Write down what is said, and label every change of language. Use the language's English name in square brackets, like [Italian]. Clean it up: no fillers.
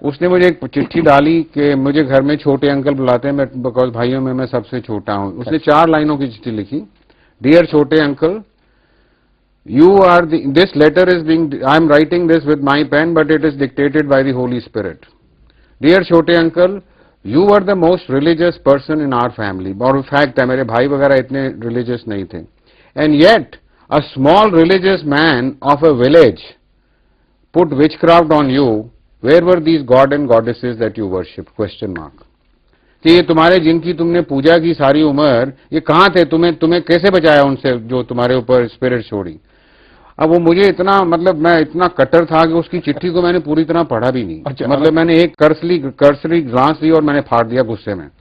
[Hindi] उसने मुझे एक चिट्ठी डाली कि मुझे घर में छोटे अंकल बुलाते हैं, बिकॉज भाइयों में मैं सबसे छोटा हूं। उसने 4 लाइनों की चिट्ठी लिखी। [English] Dear छोटे uncle, you are this letter is being, I am writing this with my pen but it is dictated by the holy spirit. Dear छोटे uncle, You were the most religious person in our family. [Hindi] और fact है मेरे भाई वगैरह इतने religious नहीं थे, [English] and yet a small religious man of a village put witchcraft on you. Where were these god and goddesses that you worshipped? Question mark. [Hindi] कि ये तुम्हारे जिनकी तुमने पूजा की सारी उम्र, ये कहाँ थे? तुम्हें कैसे बचाया उनसे जो तुम्हारे ऊपर स्पिरिट छोड़ी? अब वो मुझे इतना मतलब मैं इतना कट्टर था कि उसकी चिट्ठी को मैंने पूरी तरह पढ़ा भी नहीं। अच्छा, मतलब मैंने एक कर्सरी ग्लांस ली और मैंने फाड़ दिया गुस्से में।